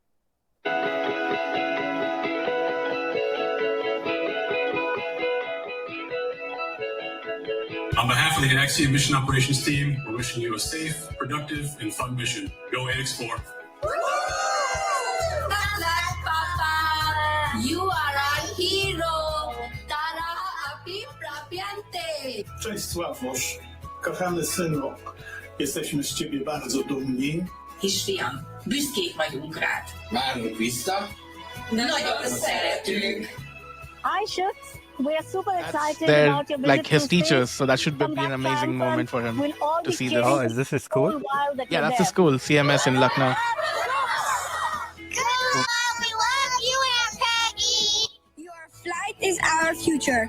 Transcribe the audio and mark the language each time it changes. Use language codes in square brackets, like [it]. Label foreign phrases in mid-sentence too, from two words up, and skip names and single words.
[en] On behalf of the Axiom Mission Operations team, we're wishing you a safe, productive, and fun mission. Go AX4. You are our hero. Tara api prapiante. [pl] Cześć Sławosz, kochany synu, jesteśmy z ciebie bardzo dumni. [hu] Kisfiam, büszkék vagyunk rád. Várunk vissza. Nagyon szeretünk. [en] Hi, Shoots. We're super excited They're about your visit like his to teachers, space. so that should be From an that amazing time moment for front, him we'll all to be see cheering this. Oh, is this his all school? while that Yeah, you're that's there. the school, CMS in Lucknow. We love you, Aunt Peggy. Your flight is our future.